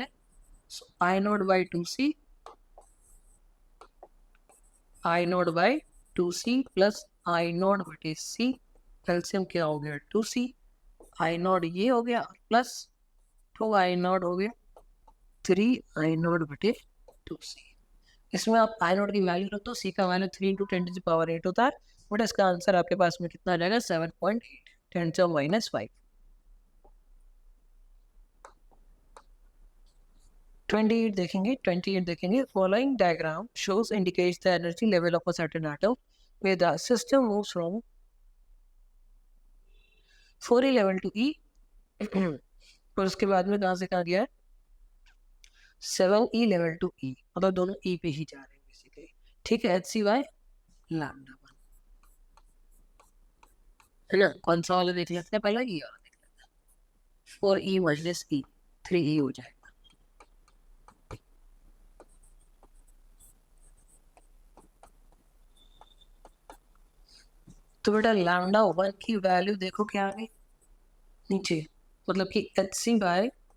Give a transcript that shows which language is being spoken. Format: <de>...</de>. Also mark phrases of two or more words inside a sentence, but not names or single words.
<hi>सो I0 बाई 2C, I0 बाई 2C प्लस I0 बटे C, एलसीएम क्या हो गया 2C, I0 ये हो गया प्लस 2 I0 हो गया 3 I0 बटे 2C। इसमें आप I0 की वैल्यू रख दो, C का वैल्यू 3 × 10⁸ होता है, बट इसका आंसर आपके पास में कितना आ जाएगा 7.8 10⁻⁵। 28 देखेंगे, 28 देखेंगे।</hi> <en>Following diagram shows indicates the energy level of a certain atom where the system moves from 4e level to E</en> <hi>और उसके बाद में कहाँ से कहाँ गया है</hi> <en>7e level to E,</en> <hi>मतलब दोनों E पे ही जा रहे हैं बेसिकली। ठीक है, HC/λ1 है ना, कौन सा वाला देख लेते हैं पहले, ये वाला देख लेते हैं। 4e माइनस E 3e हो जाएगा। तो बेटा λ1 की वैल्यू देखो क्या आ गई नीचे, मतलब कि HC/3।</hi>